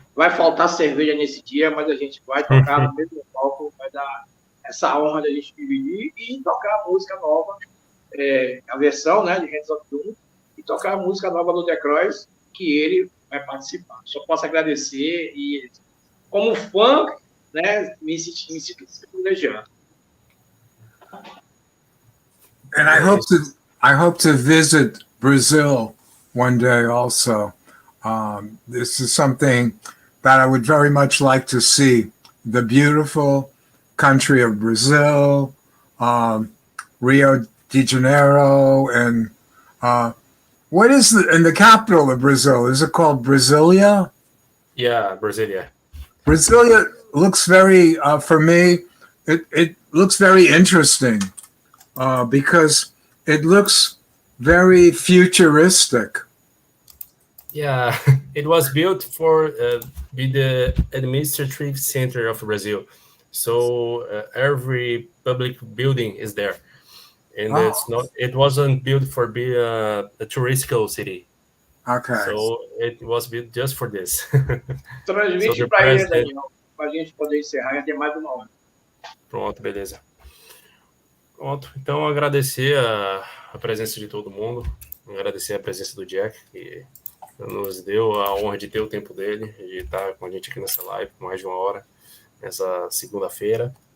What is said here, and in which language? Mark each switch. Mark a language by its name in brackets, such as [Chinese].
[Portuguese] Vai faltar cerveja nesse dia, mas a gente vai tocar no mesmo palco, vai dar essa honra da gente dividir e tocar a música nova, a versão, né, de Hands of Doom, e tocar a música nova do The Croix, que ele vai participar. Só posso agradecer e, como fã, né, me sinto privilegiado. [English] And I hope to visit Brazil one day also. This is something that I would very much like to see. The beautiful country of Brazil, Rio de Janeiro, and what is in the capital of Brazil? Is it called Brasilia? Yeah, Brasilia. Brasilia looks very, for me, it looks very interesting because it looks very futuristic. Yeah, it was built for be the administrative center of Brazil. So every public building is there, and it wasn't built for be a touristical city. Okay. So it was built just for this. [Portuguese] Transmite para ele, Daniel, para a gente poder encerrar, já tem mais de uma hora. Pronto, beleza. Pronto, então agradecer a presença de todo mundo, agradecer a presença do Jack, que nos deu a honra de ter o tempo dele, de estar com a gente aqui nessa live por mais de uma hora, nessa segunda-feira.